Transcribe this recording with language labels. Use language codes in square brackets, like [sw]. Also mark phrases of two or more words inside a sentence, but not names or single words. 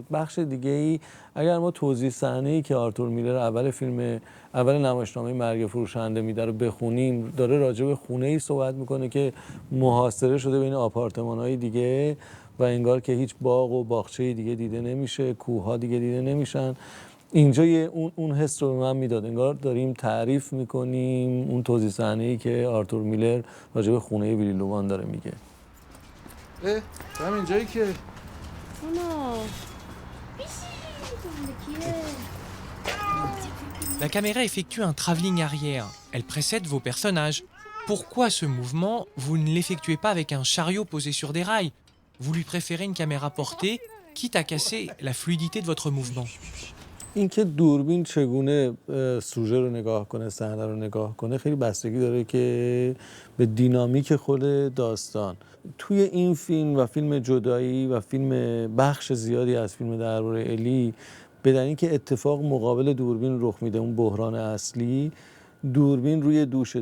[fa] بخش دیگه ای اگر ما توضیح صحنه‌ای که آرتور میلر اول نمایشنامه مرگ فروشنده میده رو بخونیم، داره راجع به خونه‌ای صحبت میکنه که محاصره شده بین آپارتمان‌های دیگه و انگار که هیچ باغ و باغچه دیگه دیده نمیشه، کوه‌ها دیگه دیده نمیشن. اینجا اون حس رو به من میداد، انگار داریم تعریف میکنیم اون توضیح صحنه‌ای که آرتور میلر راجع به خونه ویلی لوان داره میگه. هم اینجایی که اونا [fr] La caméra effectue un travelling arrière. Elle précède vos personnages. Pourquoi ce mouvement, vous ne l'effectuez pas avec un chariot posé sur des rails? Vous lui préférez une caméra portée, quitte à casser la fluidité de votre mouvement. [fa] اینکه دوربین چگونه سوژه رو نگاه کنه، صحنه رو نگاه کنه، خیلی بستگی داره که به دینامیک خود داستان. توی این فیلم و فیلم جدایی و فیلم بخش زیادی از فیلم درباره الی، بدن اینکه اتفاق مقابل دوربین رخ میده، اون بحران اصلی، دوربین روی دوشه.